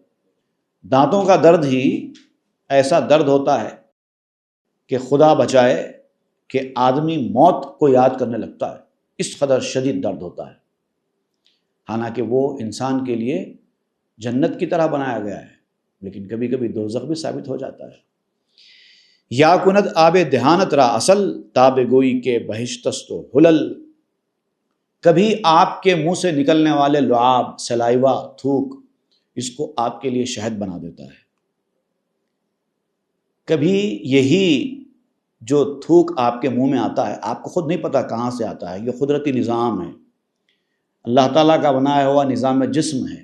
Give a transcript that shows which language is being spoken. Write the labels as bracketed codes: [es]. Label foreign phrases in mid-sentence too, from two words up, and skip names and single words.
[ur] دانتوں کا درد ہی ایسا درد ہوتا ہے کہ خدا بچائے کہ آدمی موت کو یاد کرنے لگتا ہے، اس قدر شدید درد ہوتا ہے، حالانکہ وہ انسان کے لیے جنت کی طرح بنایا گیا ہے، لیکن کبھی کبھی دوزخ بھی ثابت ہو جاتا ہے۔ [fa] یا کند آب دہانت را اصل تاب گوئی کے بہشتست و حلل۔ [ur] کبھی آپ کے منہ سے نکلنے والے لعاب، سلائیوا، تھوک، اس کو آپ کے لیے شہد بنا دیتا ہے۔ کبھی یہی جو تھوک آپ کے منہ میں آتا ہے، آپ کو خود نہیں پتا کہاں سے آتا ہے، یہ قدرتی نظام ہے، اللہ تعالیٰ کا بنایا ہوا نظام جسم ہے۔